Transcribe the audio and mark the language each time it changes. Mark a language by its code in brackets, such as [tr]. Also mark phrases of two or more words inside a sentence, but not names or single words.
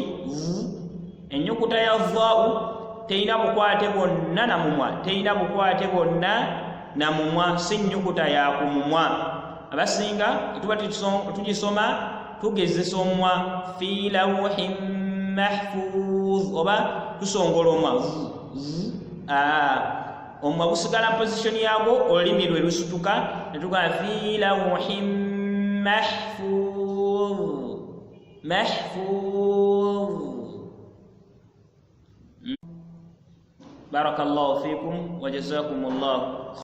[lg] Ennyukuta ya dha teina bukwate bwonna na mumwa, teina bukwate bwonna na mumwa, si nnyukuta ya ku mumwa. Abasinga tuba tugisoma tugezesa omumwa [ar] في لوح محفوظ [lg] oba tusongola omumwa omumwa gusigala positioni yagwo, olulimi lwe lusituka ne tugamba [ar] في لوح محفوظ. بارك الله فيكم وجزاكم الله